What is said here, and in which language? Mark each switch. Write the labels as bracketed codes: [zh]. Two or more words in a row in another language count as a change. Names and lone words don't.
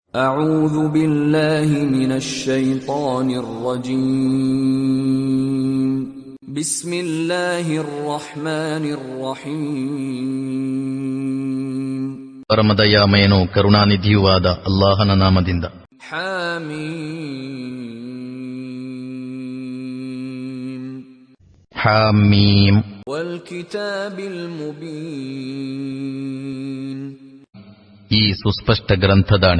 [ar] أعوذ بالله من الشيطان الرجيم بسم الله الرحمن الرحيم [kn] ಪರಮದಯಾಮಯನೂ ಕರುಣಾನಿಧಿಯೂ ಆದ ಅಲ್ಲಾಹನ ನಾಮದಿಂದ. [ar] ಹಾಮೀಮ್ والكتاب المبين [kn] ಈ ಸುಸ್ಪಷ್ಟ ಗ್ರಂಥದಾಣೆ.